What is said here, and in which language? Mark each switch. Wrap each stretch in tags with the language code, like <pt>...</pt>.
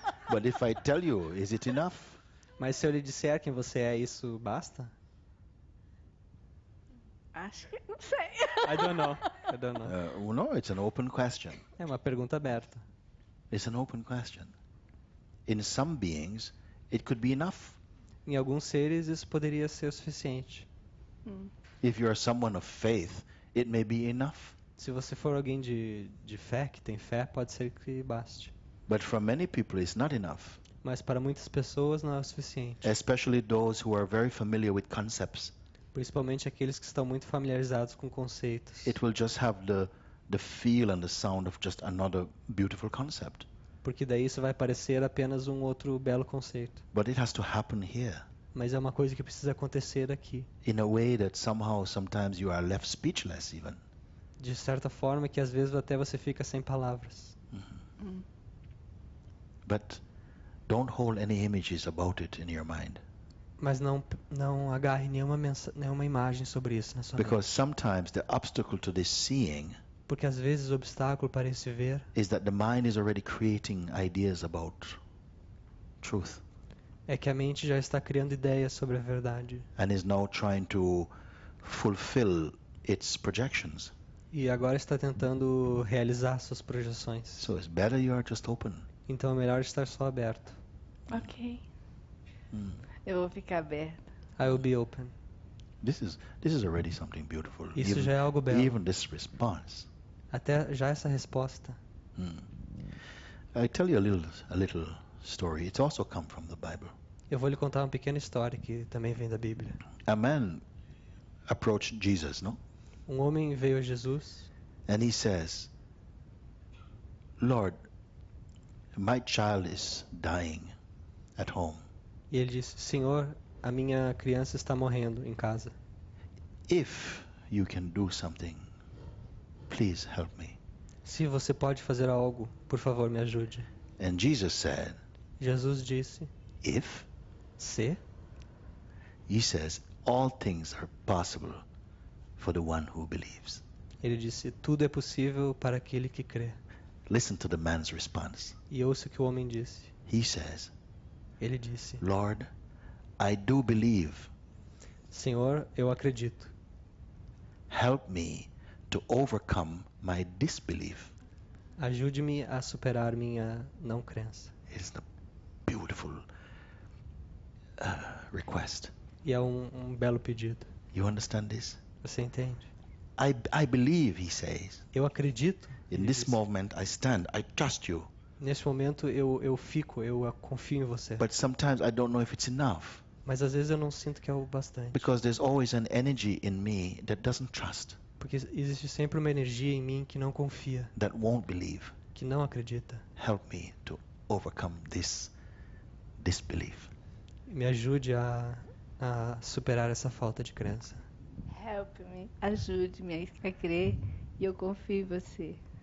<en>But if I tell you, is it enough?</en> <pt>Mas se eu lhe disser quem você é, isso basta? Acho que não sei.</pt> <en>I don't know. I don't know. Well, no, it's an open question.</en> <pt>É uma pergunta aberta.</pt> <en>It's an open question. In some beings, it could be enough.</en> <pt>Em alguns seres isso poderia ser o suficiente.</pt> <en>If you are someone of faith, it may be enough.</en> <pt>Se você for alguém de fé, que tem fé, pode ser que baste.</pt> <en>But for many people, it's not enough.</en> <pt>Mas para muitas pessoas não é o suficiente.</pt> <en>Especially those who are very familiar with concepts.</en> <pt>Principalmente aqueles que estão muito familiarizados com conceitos.</pt> <en>It will just have the feel and the sound of just another beautiful concept.</en> <pt>Porque daí isso vai parecer apenas um outro belo conceito.</pt> <en>But it has to happen here.</en> <pt>Mas é uma coisa que precisa acontecer aqui.</pt> <en>In a way that somehow, sometimes you are left speechless even.</en> <pt>De certa forma que às vezes até você fica sem palavras.</pt> <en>But don't hold any images about it in your mind.</en> <pt>Mas não agarre nenhuma imagem sobre isso na sua mente.</pt> <en>Because sometimes the obstacle to this seeing</en> <pt>Porque às vezes o obstáculo para esse ver</pt> <en>is that the mind is already creating ideas about truth</en> <pt>é que a mente já está criando ideias sobre a verdade.</pt> <en>and is now trying to fulfill its projections.</en> <pt>E agora está tentando realizar suas projeções.</pt> <en>So it's better you are just open.</en> <pt>Então é melhor estar só aberto. Ok. Eu vou ficar aberta.</pt> <en>I will be open. This is already something beautiful.</en> <pt>Isso já é algo belo.</pt> <en>Even this response.</en> <pt>Até já essa resposta.</pt> <en>I tell you a little story. It's also come from the Bible.</en> <pt>Eu vou lhe contar uma pequena história que também vem da Bíblia.</pt> <en>A man approached Jesus, no?</en> <pt>Um homem veio a Jesus</pt> <en>And he says, Lord, my child is dying at home.</en> <pt>e ele disse: Senhor, a minha criança está morrendo em casa.</pt> <en>If you can do something, please help me.</en> <pt>Se você pode fazer algo, por favor, me ajude.</pt> <en>And Jesus said,</en> <pt>Jesus disse:</pt> <en>if?</en> <pt>Se?</pt> <en>He says, all things are possible for the one who believes.</en> <pt>Ele disse: tudo é possível para aquele que crê.</pt> <en>Listen to the man's response.</en> <pt>E ouça o que o homem disse.</pt> <en>He says,</en> <pt>Ele disse:</pt> <en>Lord, I do believe.</en> <pt>Senhor, eu acredito.</pt> <en>Help me to overcome my disbelief.</en> <pt>Ajude-me a superar minha não crença.</pt> <en>It's a beautiful request.</en> <pt>E é um belo pedido.</pt> <en>You understand this?</en> <pt>Você entende?</pt> <en>I believe, he says.</en> <pt>Eu acredito.</pt> <en>In</en> <pt>Ele</pt> <en>this</en> <pt>disse.</pt> <en>moment, I stand. I trust you.</en> <pt>Nesse momento eu confio em você.</pt> <en>But sometimes I don't know if it's enough.</en> <pt>Mas às vezes eu não sinto que é o bastante.</pt> <en>Because there's always an energy in me that doesn't trust,</en> <pt>Porque existe sempre uma energia em mim que não confia,</pt> <en>that won't believe.</en> <pt>que não acredita.</pt> <en>Help me to overcome this disbelief.</en> <pt>Me ajude a superar essa falta de crença.</pt> <en>Help me.</en> <pt>Ajude-me a crer e eu confio em você.</pt>